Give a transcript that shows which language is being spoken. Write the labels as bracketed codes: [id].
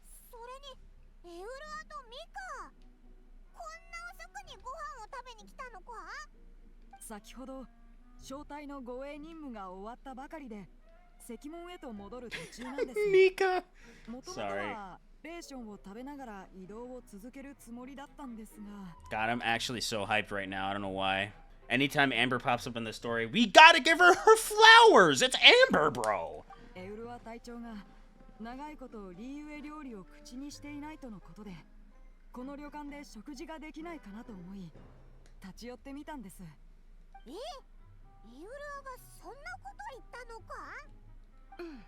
[ja] それにエウルアとミカ、こんな遅くにご飯を食べに来たのか？先ほど招待の護衛任務が終わったばかりで石門へと戻る途中なんです。 [en] Mika! [ja] もともとはレーションを食べながら移動を続けるつもりだったんですが。 [en] God, I'm actually so hyped right now. I don't know why. Anytime Amber pops up in the story, we gotta give her her flowers! It's Amber, bro! [ja] エウルア隊長が長いことリーウェ料理を口にしていないとのことで、この旅館で食事ができないかなと思い立ち寄ってみたんです。エウルアがそんなこと言ったのか？